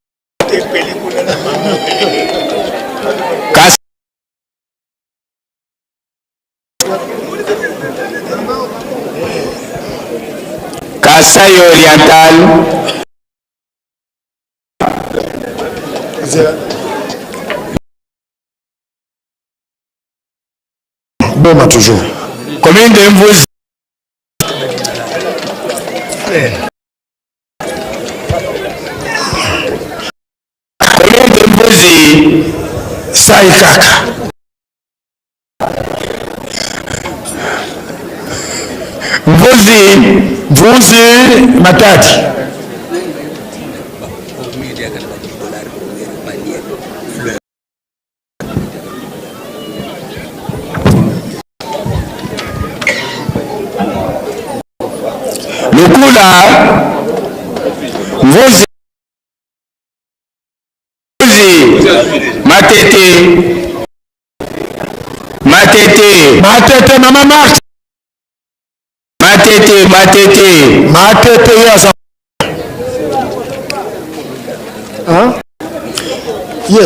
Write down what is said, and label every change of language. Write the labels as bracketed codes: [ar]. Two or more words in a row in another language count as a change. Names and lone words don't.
[fr] Kasai Oriental. Boma toujours. Commune de Mvuzi. Commune de Mvuzi. Saikaka. Mvuzi Matadi. Lukula Mvuzi Matete [ln] mama Marthe Matete yasa ye